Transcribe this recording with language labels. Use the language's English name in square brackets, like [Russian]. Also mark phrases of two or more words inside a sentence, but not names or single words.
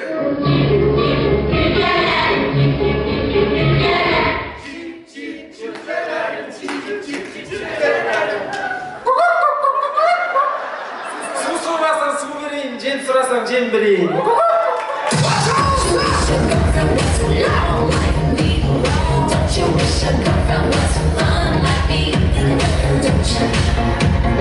[Kazakh] Су сұрасаң су берейін, жем сұрасаң жем берейін. [English] Don't you wish a girlfriend was fun like me? Don't you?